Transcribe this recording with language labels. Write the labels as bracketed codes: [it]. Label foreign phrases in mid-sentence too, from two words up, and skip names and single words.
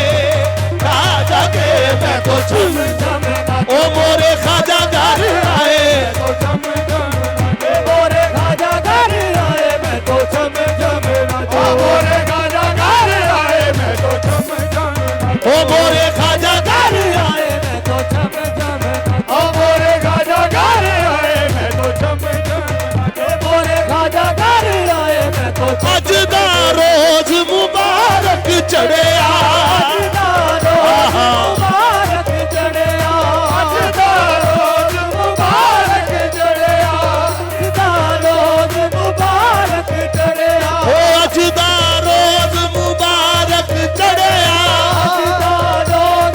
[hi] मैं तो छम छम ओ मोरे ख्वाजा घर आए, तो छम छम मोरे ख्वाजा घर आए, मैं तो छम छम नाचूं मोरे ख्वाजा घर आए, मैं तो छम छम ओ मोरे ख्वाजा घर आए, मैं तो छम छम ओ मोरे ख्वाजा घर आए, मैं तो छम छम मोरे ख्वाजा घर आए, मैं तो [pa] ਅੱਜ ਦਾ ਰੋਜ਼ ਮੁਬਾਰਕ ਚੜ੍ਹੇ ਮੁਬਾਰਕ ਚੜ੍ਹੇ ਅੱਜ ਦਾ ਰੋਜ਼ ਮੁਬਾਰਕ ਚੜ੍ਹੇ ਰੋਜ਼ ਮੁਬਾਰਕ ਚੜ੍ਹੇ ਓ ਅੱਜ ਦਾ ਰੋਜ਼ ਮੁਬਾਰਕ ਚੜ੍ਹੇ ਰੋਜ਼